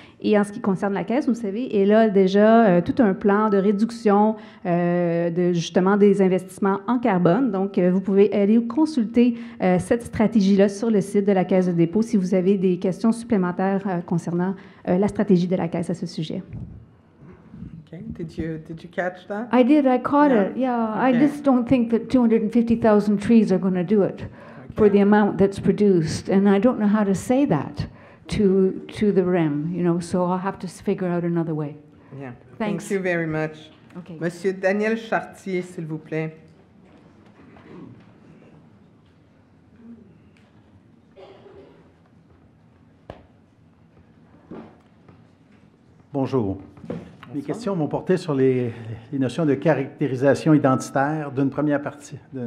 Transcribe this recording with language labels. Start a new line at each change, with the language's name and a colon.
French: Et en ce qui concerne la Caisse, vous savez, elle a déjà tout un plan de réduction justement des investissements en carbone. Donc, vous pouvez aller consulter cette stratégie-là sur le site de la Caisse de dépôt si vous avez des questions supplémentaires concernant la stratégie de la Caisse à ce sujet.
English: Okay. Did you catch that? I did. I caught it. Yeah. Okay. I just don't think that 250,000 trees are going to do it. For the amount that's produced, and I don't know how to say that to the REM, so I'll have to figure out another way. Yeah. Thanks. Thank you very much. Okay.
French: Monsieur Daniel Chartier, s'il vous plaît. Bonjour. Mes questions vont porter sur les notions de caractérisation identitaire d'une première partie.